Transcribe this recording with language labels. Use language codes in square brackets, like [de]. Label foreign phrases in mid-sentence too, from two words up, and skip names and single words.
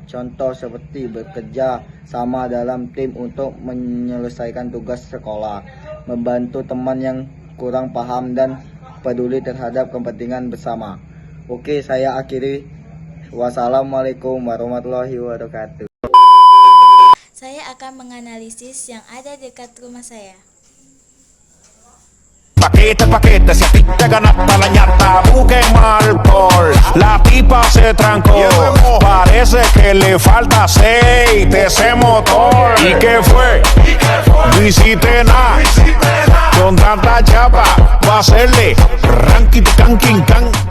[id] Contoh seperti bekerja sama dalam tim untuk menyelesaikan tugas sekolah, membantu teman yang kurang paham dan peduli terhadap kepentingan bersama. Oke, saya akhiri. [ar] والسلام عليكم ورحمة الله وبركاته. [id] Saya akan menganalisis yang ada dekat rumah saya. [es] Paquete, si a ti te ganaste la ñata, busquen alcohol. La tipa se trancó, parece que le falta aceite ese motor. ¿Y qué fue? No hiciste nada, con tanta chapa, va a hacerle ranking, canking, can.